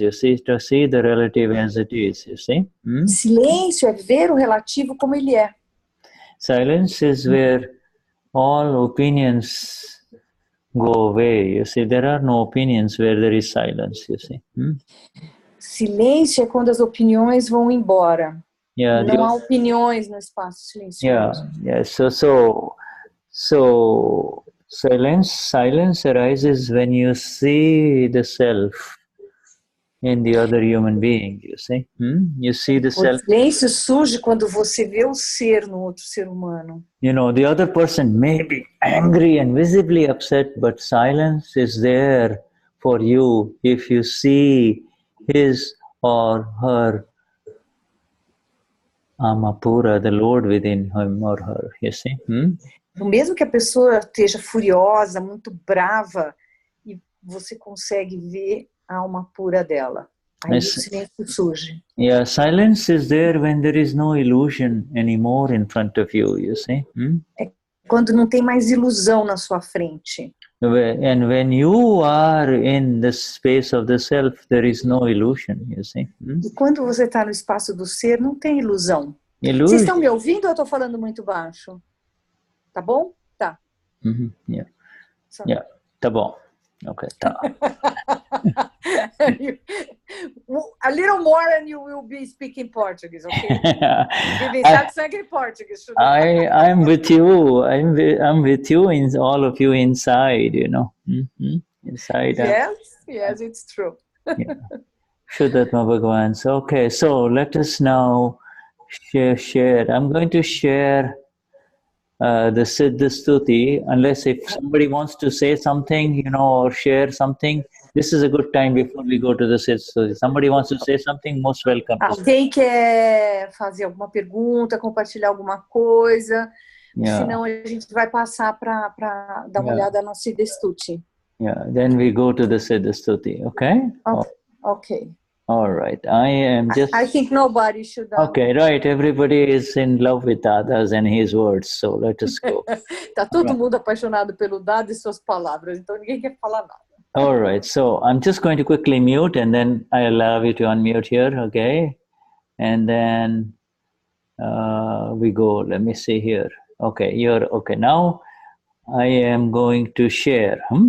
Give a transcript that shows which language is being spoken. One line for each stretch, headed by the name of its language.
English: You see, to see the relative as it is. You see.
Portuguese: Silêncio é ver o relativo como ele é.
English: Silence is where all opinions go away. You see, there are no opinions where there is silence. You see.
Portuguese: Silêncio é quando as opiniões vão embora. Yeah, não há opiniões no espaço silencioso. Yeah.
English: So silence arises when you see the self in the other human being. You see, you see the self.
Portuguese: O silêncio surge quando você vê o ser no outro ser humano.
English: You know, the other person may be angry and visibly upset, but silence is there for you if you see his or her Amapura, the Lord within him or her, you see?
Portuguese: Mesmo que a pessoa esteja furiosa, muito brava, e você consegue ver a alma pura dela. Aí o silêncio surge.
English: Yeah, silence is there when there is no illusion anymore in front of you, you see?
Portuguese: É quando não tem mais ilusão na sua frente.
English: And when you are in the space of the self, there is no illusion, you see?
Portuguese: E quando você está no espaço do ser, não tem ilusão. Vocês estão me ouvindo ou eu estou falando muito baixo? Tá bom? Tá. Yeah. Yeah, tá bom. Okay, tá.
English: A little more and you will be speaking Portuguese, okay? Giving Satsang in Portuguese. I'm with you. I'm with you in all of you inside, you know. Inside. Yes, it's true. Yeah. Vishuddhatma Bhagwan. Okay, so let us now share. I'm going to share the Siddha Stuti, unless if somebody wants to say something, you know, or share something. This is a good time before we go to the Siddha Stuti. Somebody wants to say something, most welcome.
Portuguese: Alguém quer fazer alguma pergunta, compartilhar alguma coisa? Senão a gente vai passar para dar uma olhada na Siddha Stuti.
English: Yeah, then we go to the Siddha Stuti, okay? Okay. All right. I am just... I think nobody should... Okay, right. Everybody is in love with Dada's and his words, so let us go.
Portuguese: Tá todo mundo apaixonado pelo Dada e suas palavras, então ninguém quer falar nada.
English: All right. So I'm just going to quickly mute and then I allow you to unmute here, okay? And then we go. Let me see here. Okay, you're okay. Now I am going to share.